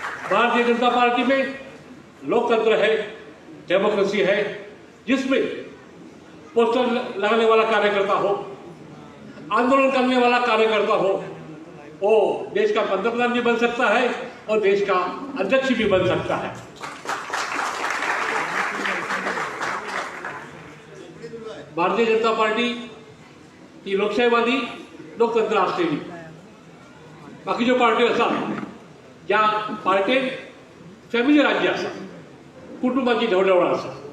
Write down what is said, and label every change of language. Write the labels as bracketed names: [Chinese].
[Hindi] Bharatiya Janata party में लोकतंत्र है, डेमोक्रेसी है, जिसमें पोस्टर लगाने वाला कार्यकर्ता हो, आंदोलन करने वाला कार्यकर्ता हो, वो देश का पंतप्रधान भी बन सकता है और देश का अध्यक्ष भी बन सकता है. [Marathi] भारतीय जनता पार्टी ही लोकशाहीवादी लोकतंत्र असलेली. [Konkani] बाकीच्यो पार्ट्यो आसात ज्या पार्टेन फॅमिली राज्य आसा, कुटुंबाची ढवळढवळ आसा.